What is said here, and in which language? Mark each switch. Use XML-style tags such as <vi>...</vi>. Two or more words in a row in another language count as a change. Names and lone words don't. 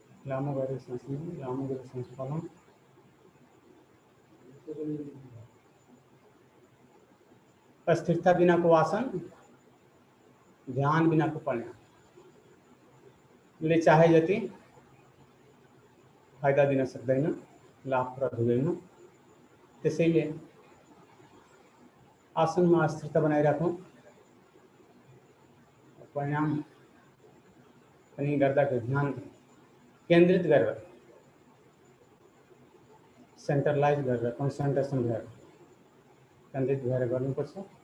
<hi>लामो गहरी सांस लीजिए, लामो गहरी सांस छोड़ो।</hi> <ne>स्थिरता बिना को आसन, ध्यान बिना को प्राणायाम ले चाहे जति फाइदा दिन सक्दैन, लाभप्रद हुँदैन। त्यसैले आसनमा स्थिरता बनाइराखौँ। प्राणायाम पनि गर्दाखेरि ध्यान केन्द्रित गरेर, सेन्ट्रलाइज गरेर, कन्सन्ट्रेसन भएर केन्द्रित भएर गर्नुपर्छ।</ne>